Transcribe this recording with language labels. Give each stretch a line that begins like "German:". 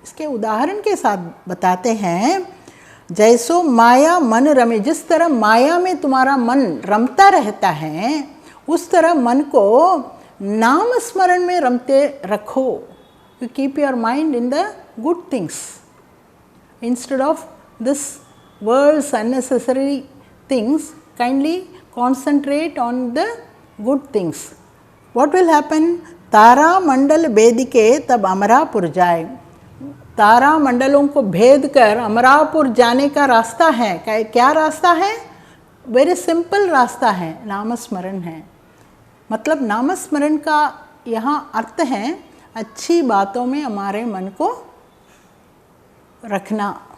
Hindi: इसके उदाहरण के साथ बताते हैं, जैसो माया मन रमे, जिस तरह माया में तुम्हारा मन रमता रहता है, उस तरह मन को नाम स्मरण में रमते रखो।
English: You keep your mind in the good things instead of this world's unnecessary things. Kindly concentrate on the good things. What will happen?
Hindi: तारा मंडल भेद के तब अमरापुर जाए। तारा मंडलों को भेद कर अमरापुर जाने का रास्ता है। क्या रास्ता है?
English: very simple
Hindi: रास्ता है, नामस्मरण है। मतलब नामस्मरण का यहाँ अर्थ है अच्छी बातों में हमारे मन को रखना।